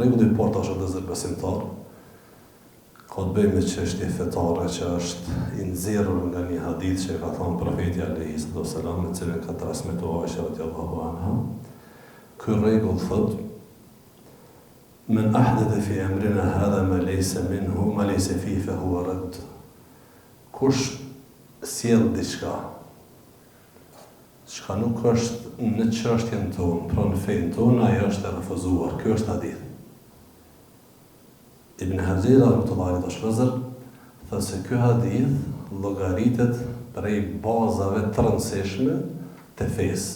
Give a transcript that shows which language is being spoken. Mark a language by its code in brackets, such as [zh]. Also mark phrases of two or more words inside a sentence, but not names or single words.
[sq] Rregulli i parë është vëllezër besimtar, ka të bëjë me çështje fetare që është i nxjerrur nga një hadith që ka thënë Profeti [ar] عليه السلام, [sq] në cilën ka transmetuar Aisha [ar] رضي الله عنها. [sq] Ky rregull thotë: [ar] "من أحدث في أمرنا هذا ما ليس منه ما ليس فيه فهو رد." [sq] Kush sjell diçka çka nuk është në çështjen tonë, pra në fenë tonë, ajo është e refuzuar. Ky është hadith. Ibn Hazir [ar] رحمة الله عليه [sq] vëllezër thotë se ky hadith llogaritet prej bazave të rëndësishme të fesë.